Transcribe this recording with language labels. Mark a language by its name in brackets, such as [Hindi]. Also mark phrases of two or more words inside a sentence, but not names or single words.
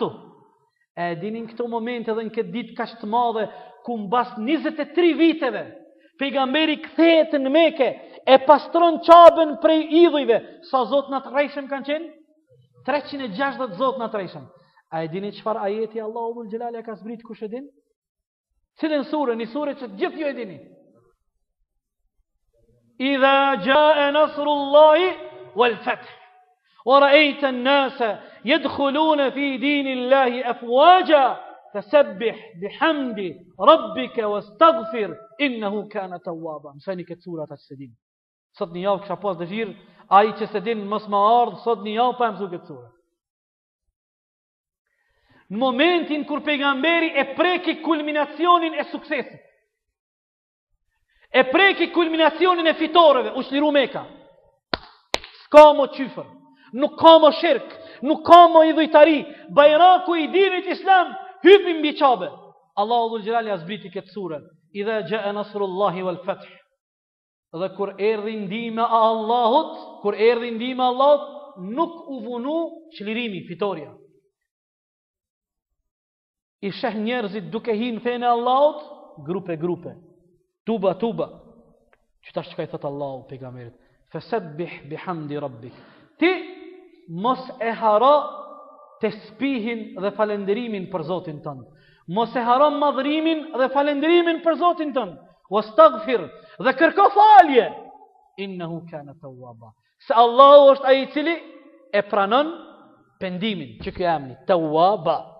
[Albanian] E dinin këto momente dhe në këtë ditë kaq të madhe ku mbas 23 viteve pejgamberi kthehet në Mekë, e pastron Qabën prej idhujve. Sa zot na të rrejshëm kanë qenë? 360 zot na të rrejshëm. A e dini çfarë ajeti Allahu [Arabic] ذو الجلال [Albanian] ka zbrit, kush e din? Cilën sure? Një sure që gjithë ju e dini. [Arabic] إذا جاء نصر الله والفتح ورأيت الناس يدخلون في دين الله أفواجا فسبح بحمد ربك واستغفر إنه كان توابا. [Albanian] Mësani këtë surat që se din. Sot një javë kësha pas dëshirë, ai që se din mos ma ardhë, sot një javë pa mësu këtë surat. Në momentin kur pejgamberi e preki kulminacionin e suksesit, e preki kulminacionin e fitoreve, u shliru Meka. S'ka mo qyfër, nuk ka mo shirk, nuk ka mo idhujtari, bajraku i dinit islam, hypim mbi Qabe. Allahu [Arabic] ذو الجلال [Albanian] ja zbriti këtë surën. [Arabic] إذا جاء نصر الله والفتح. [Albanian] Dhe kur erdhi ndihma e Allahut, nuk u vunu çlirimi, fitoria. I sheh njerëzit duke hinë fenë e Allahut, grupe. Tuba. Qëtash që ka i thëtë Allahu pejgamberit? [Arabic] فسبح بحمد ربك. [Albanian] Ti mos e hara tesbihin dhe falenderimin për Zotin tënd. Mos e hara madhrimin dhe falenderimin për Zotin tënd. Wastaghfir, dhe kërko falje. [Arabic] إنه كان توابا. [Albanian] Se Allahu është ai i cili e pranon pendimin, që ky emri Tawwaba.